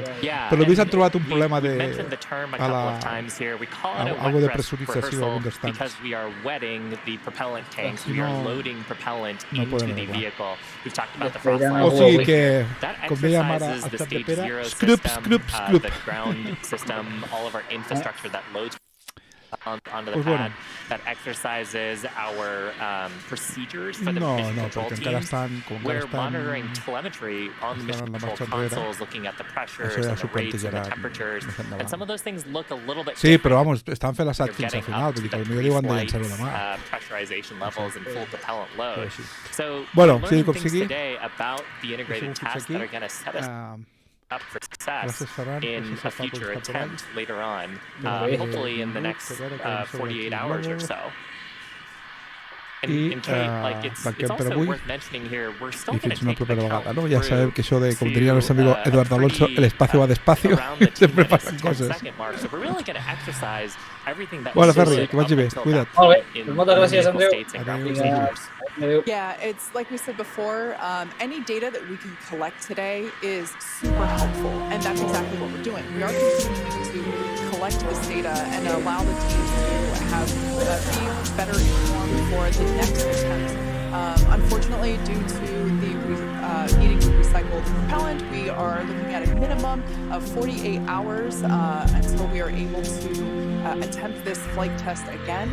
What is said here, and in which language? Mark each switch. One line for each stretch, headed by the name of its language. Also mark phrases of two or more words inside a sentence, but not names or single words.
Catalan: Però ells han trobat un problema algo de pressurització a un dels tancs. O sigui que, com dèiem ara al xat de Pere, scrup.
English: Onto the pad that exercises our procedures for the mission control teams. We're monitoring telemetry on the mission control consoles, looking at the pressures and the rates and the temperatures, and some of those things look a little bit
Catalan: sí, però vamos, estan fent l'assaig fins al final, vull dir que potser diuen de llançar-ho demà.
English: Pressurization levels and full propellant load. So bueno, we're learning things today about the integrated tasks that are going to set us up for success in a future attempt later on, hopefully in the next 48 hours or so. And Kate, like it's also worth mentioning here, we're still going to take the count through
Spanish: ya sabem que eso de, como diría nuestro amigo Eduardo Alonso, el espacio va despacio, siempre pasan cosas.
English: So we're really going to exercise everything that
Catalan: bueno, Ferri, que vagi bé, cuida't. Molt bé, pues moltes gràcies, Andreu.
English: Yeah, it's like we said before, any data that we can collect today is super helpful, and that's exactly what we're doing. We are continuing to collect this data and allow the teams to have be better informed for the next attempt. Unfortunately, due to the needing to recycle the propellant, we are looking at a minimum of 48 hours until we are able to attempt this flight test again.